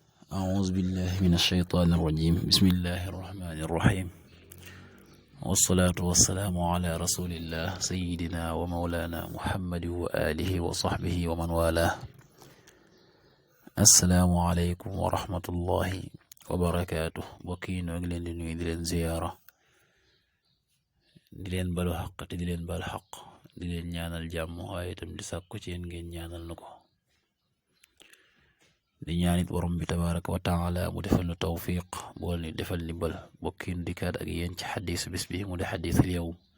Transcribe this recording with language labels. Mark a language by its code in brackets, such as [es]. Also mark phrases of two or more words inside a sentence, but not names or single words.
[ar] أعوذ بالله من الشيطان الرجيم بسم الله الرحمن الرحيم والصلاة والسلام على رسول الله سيدنا ومولانا محمد وآله وصحبه ومن والاه السلام عليكم ورحمة الله وبركاته [wo] بokki noo ngi leen di nuyu di leen ziyaara di leen balu xaq te di leen bal xaq di leen ñaanal jàmm waaye itam di sàkku ci yéen ngeen ñaanal na ko di ñaanit borom bi [ar] tabaraka wa taala [wo] mu defal nu tawfiq bool ni defal ndimbal bokkin dikkaat ak yéen ci xadis bis bi mu di xadisul yawm